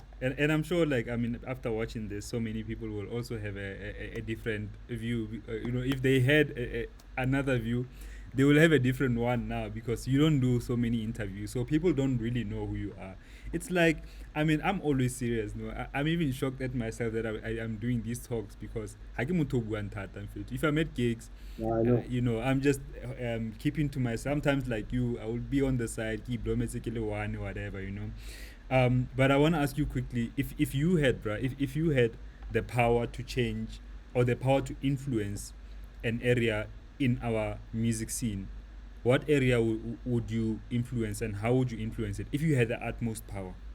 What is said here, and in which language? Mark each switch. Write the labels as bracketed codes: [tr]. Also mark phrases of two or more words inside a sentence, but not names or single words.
[en] And I'm sure, like, I mean, after watching this, so many people will also have a different view. If they had another view, they will have a different one now because you don't do so many interviews. So people don't really know who you are. It's like, I mean, I'm always serious. No, I'm even shocked at myself that I am doing these talks because [st] ha ke motho o buang thata, [en] mfethu. If I'm at gigs, Yeah, I know. I'm just keeping to myself. Sometimes, like you, I will be on the side, keep domestically one, whatever. But I want to ask you quickly, if you had, bruh, if you had the power to change or the power to influence an area in our music scene, what area would you influence and how would you influence it if you had the utmost power?